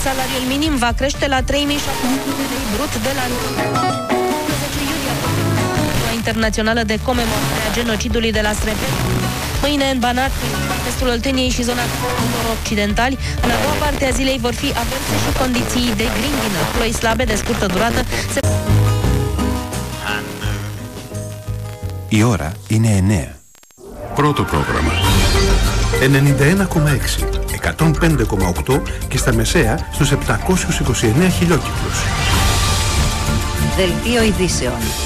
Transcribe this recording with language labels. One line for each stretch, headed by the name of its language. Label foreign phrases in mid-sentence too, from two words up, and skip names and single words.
Romanian: Salariul minim va crește la 3.700 de lei brut de la 11 iulie. Ziua internațională de comemorare a genocidului de la Srebrenica. Mâine în Banat, estul Olteniei și zona nord-occidentali. În a doua parte a zilei vor fi averse și condiții de grindină. Ploi slabe de scurtă durată.
Greek: Η ώρα είναι 9. Πρώτο πρόγραμμα. 91,6, 105,8 και στα μεσαία στους 729 χιλιόκυκλους. Δελτίο ειδήσεων.